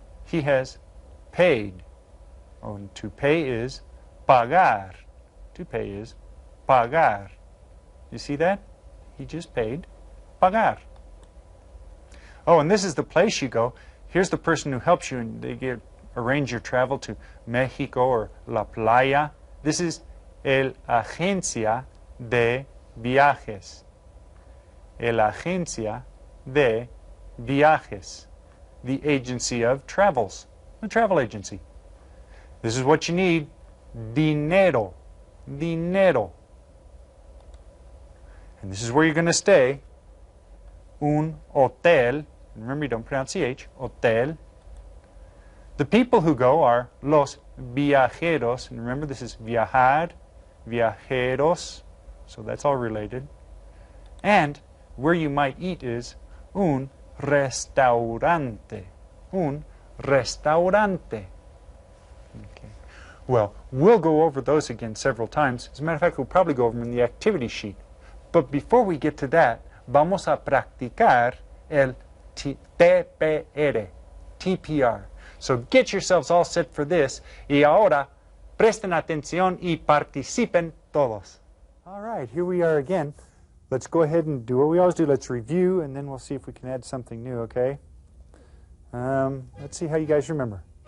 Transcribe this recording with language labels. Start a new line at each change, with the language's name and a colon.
English: He has paid. Oh, and to pay is pagar. To pay is pagar. You see that? He just paid. Pagar. Oh, and this is the place you go. Here's the person who helps you, and they arrange your travel to Mexico or La Playa. This is
Spanish: el agencia de viajes. El agencia de viajes.
English: The agency of travels. The travel agency. This is what you need. Dinero. Dinero. And this is where you're going to stay. Un hotel. Remember, you don't pronounce the H. Hotel. The people who go are los viajeros. And remember, this is viajar, viajeros. So that's all related. And where you might eat is un restaurante.
Spanish: Un restaurante. Okay.
English: Well, we'll go over those again several times. As a matter of fact, we'll probably go over them in the activity sheet. But before we get to that,
Spanish: vamos a practicar el TPR.
English: TPR. So get yourselves all set for this.
Spanish: Y ahora, presten atención y participen todos.
English: All right, here we are again. Let's go ahead and do what we always do. Let's review, and then we'll see if we can add something new, okay? Let's see how you guys remember.